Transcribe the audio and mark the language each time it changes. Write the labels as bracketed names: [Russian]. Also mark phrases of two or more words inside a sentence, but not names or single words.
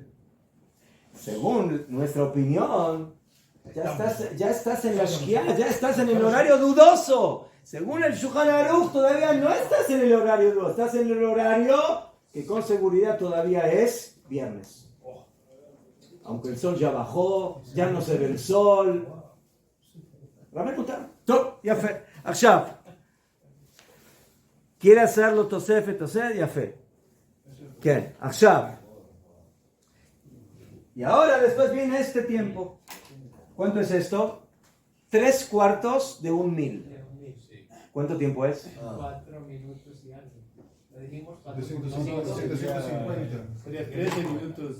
[Spanish] Según nuestra opinión, ya estás en la Shkia, ya estás en el horario dudoso. Según el Shulchan Aruch, todavía no estás en el horario dudoso, estás en el horario que con seguridad todavía es viernes. Aunque el sol ya bajó, ya no se ve el sol. [Hebrew] רבי מותר. טוב, יפה. עכשיו, [Spanish] quiere hacerlo [Hebrew] תוספת, יפה. כן, עכשיו. [Spanish] Y ahora después viene este tiempo. ¿Cuánto es esto? 3/4 de 1,000. ¿Cuánto tiempo es? 4 minutos y algo. Lo dijimos 250. Sería 13 minutos.